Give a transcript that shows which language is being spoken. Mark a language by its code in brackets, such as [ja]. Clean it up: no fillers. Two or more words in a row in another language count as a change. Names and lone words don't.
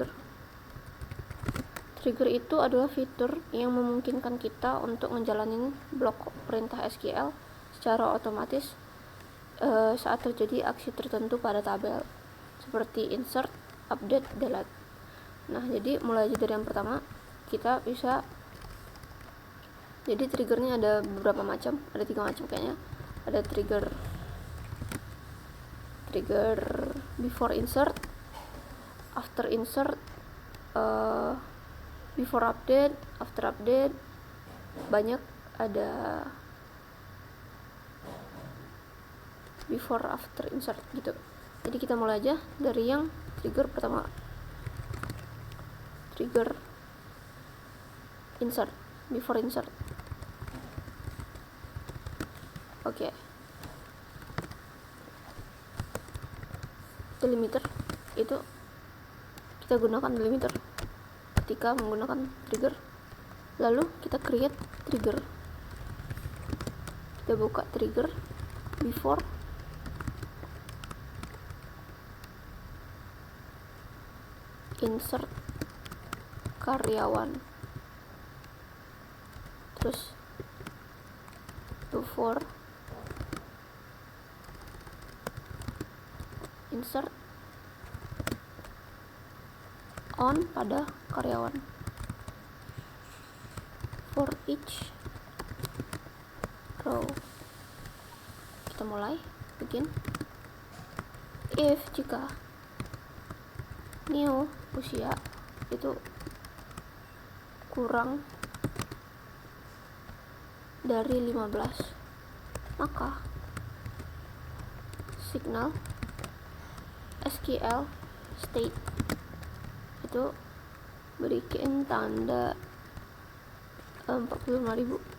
[id] Trigger itu adalah fitur yang memungkinkan kita untuk ngejalanin blok perintah SQL secara otomatis saat terjadi aksi tertentu pada tabel, seperti [en] insert, update, delete. [id] Nah, jadi mulai aja dari yang pertama, kita bisa, jadi triggernya ada beberapa macam, ada 3 macam kayaknya. [en] Ada trigger before insert, after insert, before update, after update, [id] banyak ada [en] before after insert [id] gitu. Jadi kita mulai aja dari yang trigger pertama, [en] trigger insert, before insert. [id] Oke. Delimiter itu kita gunakan delimiter ketika menggunakan trigger. Lalu kita [en] create trigger, [id] kita buka [en] trigger before insert [id] karyawan, terus [en] before insert on [id] pada karyawan. [en] For each row, [id] kita mulai begin. If jika new usia itu kurang dari 15, maka [en] signal SQL state [id] itu berikan tanda 45.000.